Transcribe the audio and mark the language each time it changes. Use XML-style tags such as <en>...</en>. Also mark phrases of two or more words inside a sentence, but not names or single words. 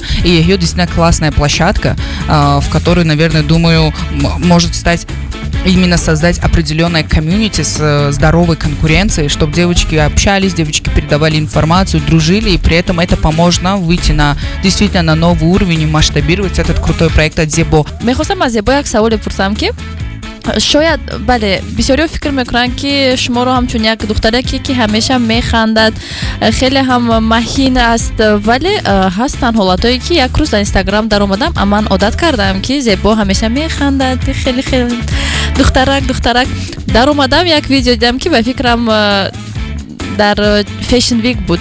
<ru>И ее действительно классная площадка, в которой, наверное, думаю, может стать именно создать определенное комьюнити с здоровой конкуренцией, чтобы девочки общались, девочки передавали информацию, дружили, и при этом это поможет нам выйти действительно на новый уровень и масштабировать этот крутой проект от Зебо.</ru> <tg>Мехостам аз Зебо як саволе пурсам ки шояд бале бисёриё фикр мекунанд ки шуморо ҳамчун як духтареке ки ҳамеша механдад хеле ҳам маҳин аст, вале ҳастанд ҳолатое ки як рӯз дар инстаграм даромадам, ман одат кардам ки Зебо ҳамеша механдад, хеле духтарак даромадам, як видео дидам ки ба фикрам дар Fashion Week буд.</tg>